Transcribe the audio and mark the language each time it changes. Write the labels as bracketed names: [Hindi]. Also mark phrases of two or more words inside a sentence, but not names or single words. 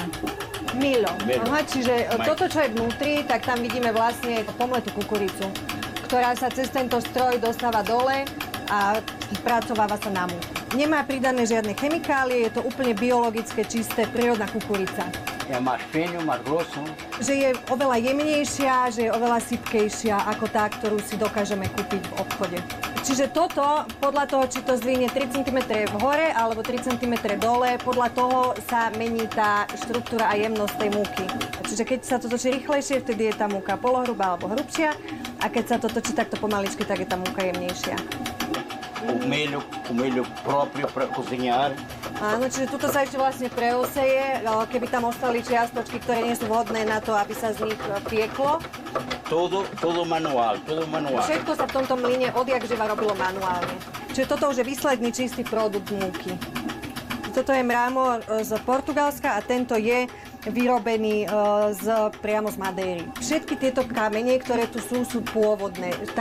[Slovak] Milo. Aha, čiže toto, čo je vnútri, tak tam vidíme vlastne pomletú kukuricu, ktorá sa cez tento stroj dostáva dole a spracováva sa na múku. Nemá pridané žiadne chemikálie, je to úplne biologické, čisté, prírodná kukurica. [Portuguese] Je mais fino, mais grosso. [Slovak] Že je oveľa jemnejšia, že je oveľa sypkejšia ako tá, ktorú si dokážeme kúpiť v obchode. Čiže toto, podľa toho, či to zdvihne 3 cm hore alebo 3 cm dole, podľa toho sa mení tá štruktúra a jemnosť tej múky. Čiže keď sa to točí rýchlejšie, vtedy je tá múka polohrubá alebo hrubšia a keď sa to točí takto pomaličky, tak je tá múka jemnejšia. [Portuguese] O milho próprio para cozinhar. [Slovak] Áno, čiže tuto sa ešte vlastne preoseje, keby tam ostali čiastočky, ktoré nie sú vhodné na to, aby sa z nich pieklo. [Portuguese] Todo manual. [Slovak] Všetko sa v tomto mlyne odjak živa robilo manuálne. Čiže toto už je výsledný čistý produkt múky. Toto je mramor z Portugalska a tento je vyrobený priamo z Madéry. Všetky tieto kamene, ktoré tu sú pôvodné.